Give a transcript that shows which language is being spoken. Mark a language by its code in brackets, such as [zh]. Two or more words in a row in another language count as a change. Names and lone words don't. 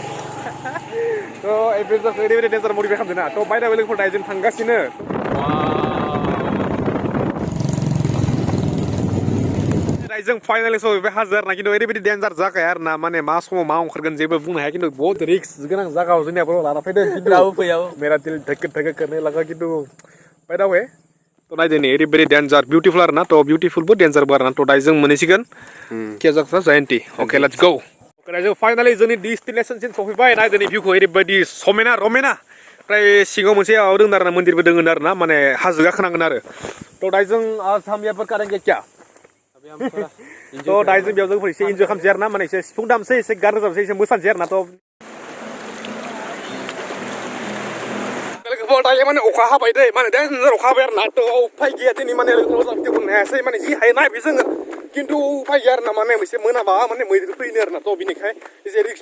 [brx] थ' एडभेन्सारखौ ओरैबायदि डेन्जार मडिफाइ खालामदों ना थ' बायदा लोगोफोर दायो जों थांगासिनो जों फाइनालि सहैबाय हाजो आरो ना खिन्थु ओरैबायदि डेन्जार जागाया आरो ना माने मा समाव मा ओंखारगोन जेबो बुंनो हाया खिन्थु बहुत रिक्स गोनां जागायाव जोंनियाबो लाना फैदों [hi] मेरा दिल धक धक करने लगा [brx] खिन्थु [en] by the way [brx] थ' नायदो नै ओरैबायदि डेन्जार बिउटिफुल आरो ना थ' बिउटिफुलबो डेन्जारबो आरो ना थ' दायो जों मोनहैसिगोन केजाकसा जयन्ती अके [en] let's go [brx] ओमफ्राय जों फाइनालि जोंनि डेस्टिनेसनसिम सहैबाय नायदो नै भिउखौ ओरैबायदि समायना रमायना ओमफ्राय सिङाव मोनसे माबा दङ आरो ना मन्दिरबो दङ आरो ना माने हाजो गाखोनांगोन आरो थ' दायो जों [hi] आज हम यहाँ पर करेंगे क्या [brx] थ' दायो जों बेयाव जों एसे इन्जय खालामसै आरो ना माने एसे सिफुं दामसै एसे गान रोजाबसै एसे मोसानोसै आरो ना थ' लोगोफोर दायो माने अखा हाबाय दै माने डेन्जार अखा हाबाय आरो ना थ' उफाय गैया दिनै माने लोगोफोर भिडिअ बुंनो हायासै माने जि हायो नायबाय जोङो खिन्थु उफाय गैया आरो ना माने एसे मोनाबा माने मैदेर फैनो आरो ना थ' बिनिखाय एसे रिक्सबो